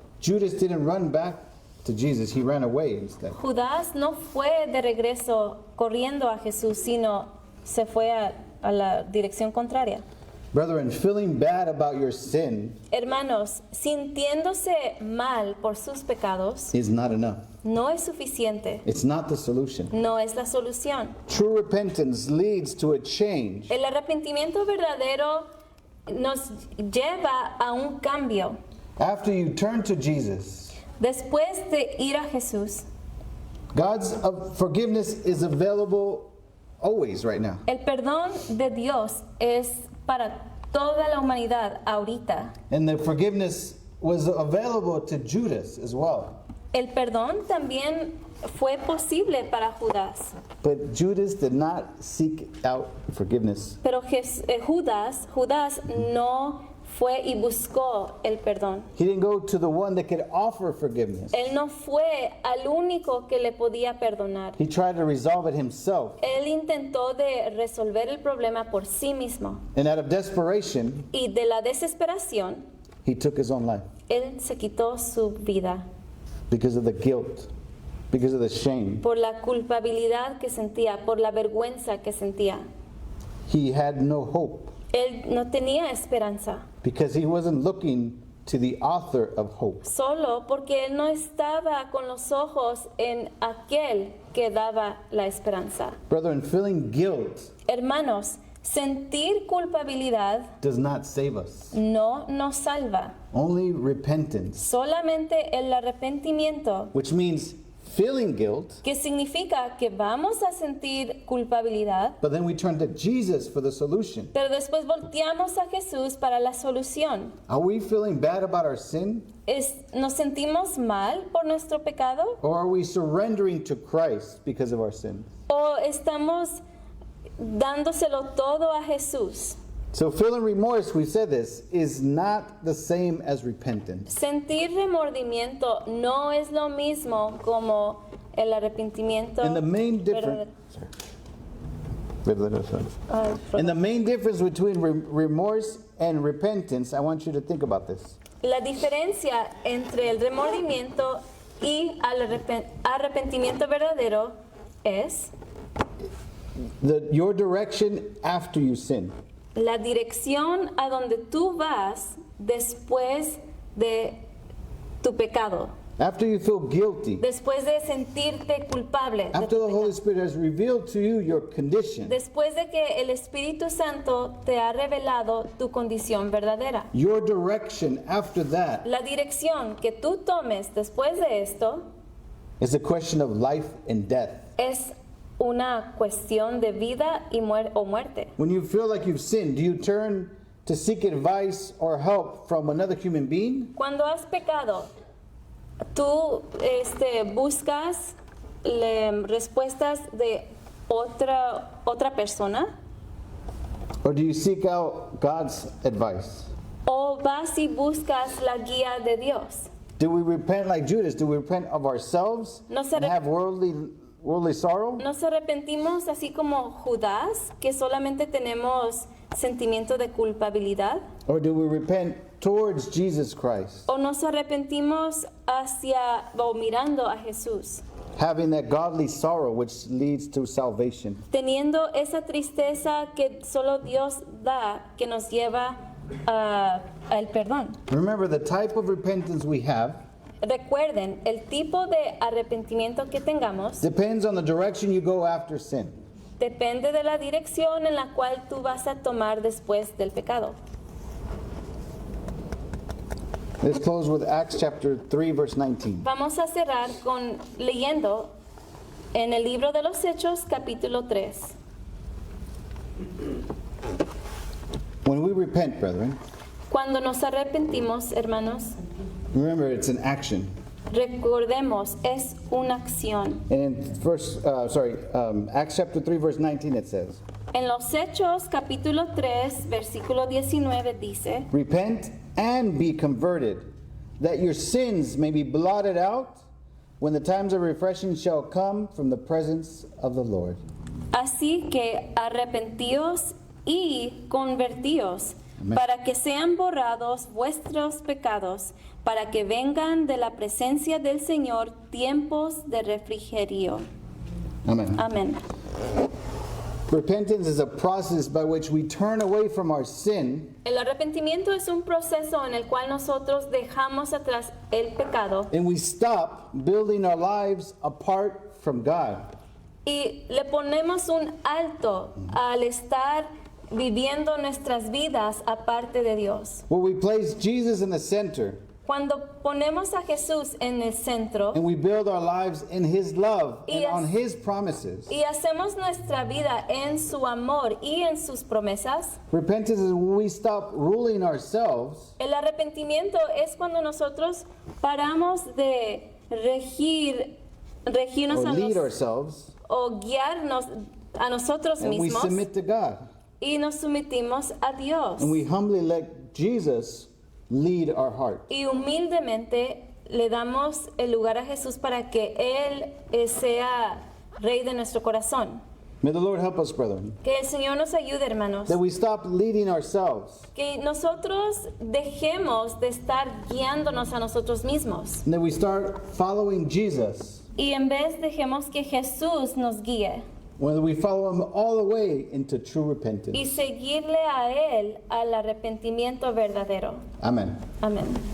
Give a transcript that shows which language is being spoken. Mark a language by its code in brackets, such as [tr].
[en] Judas didn't run back to Jesus, he ran away instead. [es] Judas no fue de regreso corriendo a Jesús, sino se fue a la dirección contraria. [en] Brethren, feeling bad about your sin [es] Hermanos, sintiéndose mal por sus pecados [en] is not enough. [es] no es suficiente, [en] It's not the solution. [es] no es la solución. [en] True repentance leads to a change. [es] El arrepentimiento verdadero nos lleva a un cambio. [en] After you turn to Jesus, [es] Después de ir a Jesús, [en] God's forgiveness is available always right now. [es] el perdón de Dios es para toda la humanidad ahorita. [en] And the forgiveness was available to Judas as well. [es] El perdón también fue posible para Judas, [en] But Judas did not seek out forgiveness. [es] pero Judas no fue y buscó el perdón. [en] He didn't go to the one that could offer forgiveness. [es] Él no fue al único que le podía perdonar. [en] He tried to resolve it himself. [es] Él intentó de resolver el problema por sí mismo. [en] And out of desperation, [es] Y de la desesperación, [en] he took his own life [es] él se quitó su vida [en] because of the guilt, because of the shame. [es] por la culpabilidad que sentía, por la vergüenza que sentía. [en] He had no hope [es] Él no tenía esperanza, [en] because he wasn't looking to the author of hope. [es] solo porque él no estaba con los ojos en aquel que daba la esperanza. [en] Brethren, feeling guilt [es] Hermanos, sentir culpabilidad [en] does not save us. [es] no nos salva. [en] Only repentance, [es] Solamente el arrepentimiento, [en] which means feeling guilt, [es] que significa que vamos a sentir culpabilidad, [en] but then we turn to Jesus for the solution. [es] pero después volteamos a Jesús para la solución. [en] Are we feeling bad about our sin, [es] ¿Nos sentimos mal por nuestro pecado? [en] or are we surrendering to Christ because of our sins? [es] ¿O estamos dándoselo todo a Jesús? [en] So feeling remorse, we said this, is not the same as repentance. [es] Sentir remordimiento no es lo mismo como el arrepentimiento. [en] And the main difference, and the main difference between remorse and repentance, I want you to think about this. [es] La diferencia entre el remordimiento y el arrepentimiento verdadero es [en] Your direction after you sin. [es] la dirección a donde tú vas después de tu pecado. [en] After you feel guilty, [es] después de sentirte culpable, de [en] after [es] tu [en] the Holy [es] pecado, [en] Spirit has revealed to you your condition, [es] después de que el Espíritu Santo te ha revelado tu condición verdadera. [en] your direction after that [es] La dirección que tú tomes después de esto [en] is a question of life and death. [es] es una cuestión de vida y o muerte. [en] When you feel like you've sinned, do you turn to seek advice or help from another human being? [es] Cuando has pecado, tú buscas respuestas de otra persona, [en] Or do you seek out God's advice? [es] o vas y buscas la guía de Dios. [en] Do we repent like Judas? Do we repent of ourselves [es] No se [en] and have worldly sorrow? [es] Nos arrepentimos así como Judas, que solamente tenemos sentimiento de culpabilidad, [en] Or do we repent towards Jesus Christ, [es] o nos arrepentimos hacia o mirando a Jesús, [en] having that godly sorrow which leads to salvation? [es] teniendo esa tristeza que solo Dios da, que nos lleva al perdón. [en] Remember, the type of repentance we have [es] Recuerden, el tipo de arrepentimiento que tengamos [en] depends on the direction you go after sin. [es] depende de la dirección en la cual tú vas a tomar después del pecado. [en] Let's close with Acts chapter 3, verse 19. [es] Vamos a cerrar leyendo en el libro de los Hechos, capítulo 3. [en] When we repent, brethren, [es] Cuando nos arrepentimos, hermanos, [en] remember it's an action. [es] recordemos, es una acción. [en] And in Acts chapter 3, verse 19, it says, [es] En los Hechos, capítulo 3, versículo 19 dice, [en] repent and be converted, that your sins may be blotted out when the times of refreshing shall come from the presence of the Lord. [es] así que arrepentíos y convertíos, Amén. para que sean borrados vuestros pecados, para que vengan de la presencia del Señor tiempos de refrigerio. [en] Amen. [es] Amén. [en] Repentance is a process by which we turn away from our sin [es] El arrepentimiento es un proceso en el cual nosotros dejamos atrás el pecado [en] and we stop building our lives apart from God. [es] y le ponemos un alto al estar viviendo nuestras vidas aparte de Dios. [en] Where we place Jesus in the center [es] Cuando ponemos a Jesús en el centro [en] and we build our lives in His love and Yes. on His promises. [es] y hacemos nuestra vida en su amor y en sus promesas, [en] Repentance is when we stop ruling ourselves [es] el arrepentimiento es cuando nosotros paramos de regirnos [en] or [es] a [en] lead [es] nos- [en] ourselves [es] o guiarnos a nosotros [en] and we [es] mismos [en] submit to God. [es] y nos sometimos a Dios. [en] And we humbly let Jesus lead our heart. [es] Y humildemente le damos el lugar a Jesús para que Él sea rey de nuestro corazón. [en] May the Lord help us, brethren, [es] Que el Señor nos ayude, hermanos. [en] that we stop leading ourselves [es] Que nosotros dejemos de estar guiándonos a nosotros mismos. [en] and that we start following Jesus, [es] Y en vez dejemos que Jesús nos guíe [en] when we follow Him all the way into true [es] y [en] repentance. [es] seguirle a Él al arrepentimiento verdadero. [en] Amen. [es] Amén.